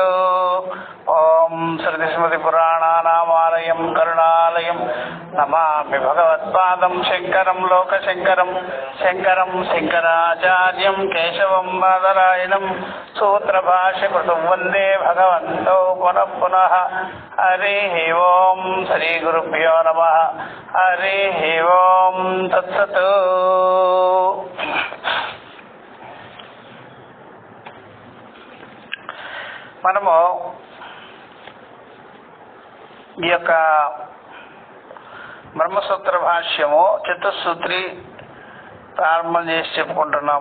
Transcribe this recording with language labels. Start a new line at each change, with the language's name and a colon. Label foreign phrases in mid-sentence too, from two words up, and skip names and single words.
Sanskrit: ओम श्रुतिस्मृतिपुराणानामालयं करुणालयं नमामि भगवत्पादं शङ्करं लोकशङ्करं शङ्करं शङ्कराचार्यं केशवं बादरायणं सूत्रभाष्यकृतं वन्दे भगवन्तौ पुनः पुनः। हरिः ओम श्री गुरुभ्यो नमः। हरिः ओम तत्सत्।
Telugu: మనము ఈ యొక్క బ్రహ్మసూత్ర భాష్యము చతుస్సూత్రి ప్రారంభం చేసి చెప్పుకుంటున్నాం.